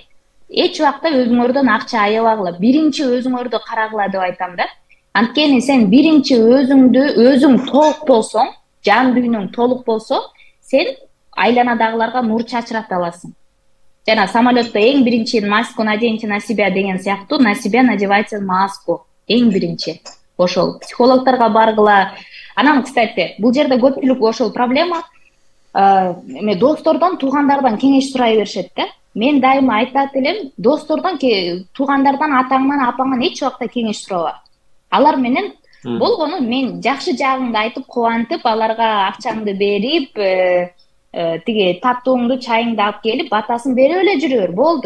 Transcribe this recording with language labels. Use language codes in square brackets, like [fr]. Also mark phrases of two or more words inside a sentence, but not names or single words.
[ky] Эч убакта өзүңөрдөн акча аябагыла, биринчи өзүңөрдү карагыла деп айтам да. Анткени сен биринчи өзүң толук болсоң, жан дүйнөң толук болсо, сен айланадагыларга нур чачырата аласың. Жана самолетто эң биринчи [ru] маску наденьте на себя [ky] деген сыяктуу, [ru] на себя надевайте маску. [ky] Эң биринчи. ошол психологторго баргыла. Анан, кстати, бул жерде көпчүлүк ошол проблема эме достордон, туугандардан кеңеш сурай беришет да. Мен дайыма айтат элем, достордон, туугандардан, атаңдан, апаңдан эч убакта кеңеш сураба. Алар менен болгону мен жакшы жагыңды айтып, кубантып, аларга акчаңды берип, тиги таттууңду, чайыңды алып келип, батасын берип эле жүрө бер, болду.